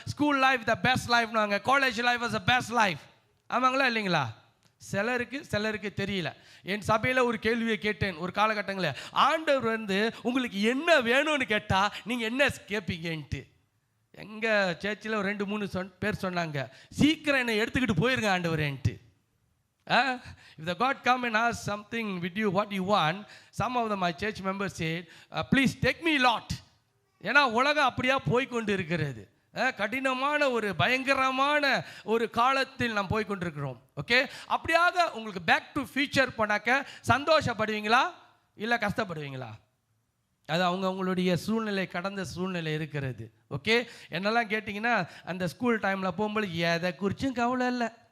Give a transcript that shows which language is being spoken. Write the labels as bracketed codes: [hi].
[en] school life the best life, [ta] நாங்கள் [en] College life was the best life. [ta] ஆமாங்களா இல்லைங்களா? சிலருக்கு தெரியல. என் சபையில் ஒரு கேள்வியை கேட்டேன் ஒரு காலகட்டங்களில், ஆண்டவர் வந்து உங்களுக்கு என்ன வேணும்னு கேட்டால் நீங்கள் என்ன கேட்பீங்கன்ட்டு. எங்கள் சேர்ச்சில் 2-3 பேர் சொன்னாங்க, சீக்கிரம் என்னை எடுத்துக்கிட்டு போயிருங்க ஆண்டவரேன்ட்டு. [en] If the God come and ask something with you, what you want, some of my church members said, please take me Lord. [ta] ஏன்னா உலகம் அப்படியா போய்கொண்டு இருக்கிறது. கடினமான ஒரு பயங்கரமான ஒரு காலத்தில் நாம் போய்கொண்டிருக்கிறோம். ஓகே, அப்படியாக உங்களுக்கு பேக் டு ஃபியூச்சர் போனாக்க சந்தோஷப்படுவீங்களா இல்லை கஷ்டப்படுவீங்களா? அது அவங்களுடைய சூழ்நிலை, கடந்த சூழ்நிலை இருக்கிறது. ஓகே, என்னெல்லாம் கேட்டிங்கன்னா, அந்த ஸ்கூல் டைமில் போகும்போது எதை குறிச்சும் கவலை இல்லை.